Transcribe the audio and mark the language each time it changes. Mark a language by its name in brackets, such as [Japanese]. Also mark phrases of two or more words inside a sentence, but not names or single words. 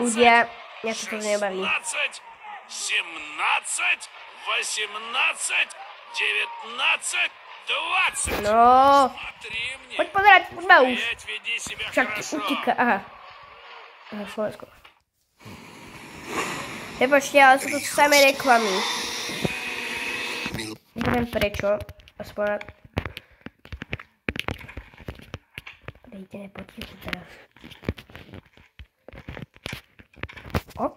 [Slovak] Ľudia, mňa to nebaví. 17, 18, 19, 20. No, [Russian] Смотри мне. [Slovak] poď pozerať, poďme už. [Russian] Опять веди себя [Slovak] Však [Russian] хорошо. [Slovak] utíka, aha. Aha, Slovensko. Prepočte, ale sú to samé reklamy. Neviem prečo, aspoň... ideme potichu teraz. Ok.